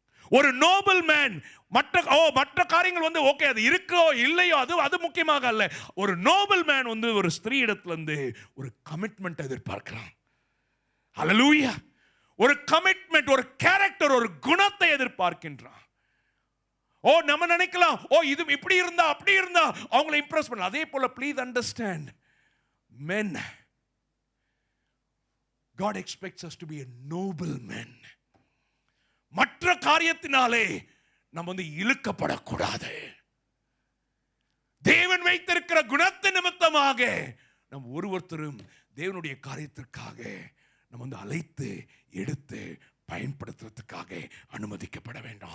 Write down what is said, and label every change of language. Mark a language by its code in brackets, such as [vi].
[ta] ஒரு Nobel man மற்ற காரியங்கள் ஓகே, அது இருக்கோ இல்லையோ அது முக்கியமாக அல்ல. ஒரு நோபல் மேன் ஒரு ஸ்திரீ இடத்துல இருந்து ஒரு கமிட்மெண்ட் எதிர்பார்க்கிறான். ஹல்லேலூயா. ஒரு கமிட்மெண்ட், ஒரு கேரக்டர், ஒரு குணத்தை எதிர்பார்க்கின்றான். ஓ நம்ம நினைக்கலாம், ஓ இது இப்படி இருந்தா அப்படி இருந்தா அவங்களை இம்ப்ரெஸ் பண்ணலாம். அதே போல [en] Please understand, men, God expects us to be a noble men. [ta] மற்ற காரியத்தினாலே நம்ம வந்து இழுக்கப்படக்கூடாது. தேவன் வைத்திருக்கிற குணத்தின் நிமித்தமாக நம் ஒருவருத்தரும் தேவனுடைய காரியத்திற்காக நம்ம வந்து அழைத்து எடுத்து பயன்படுத்துறதுக்காக அனுமதிக்கப்பட வேண்டும்.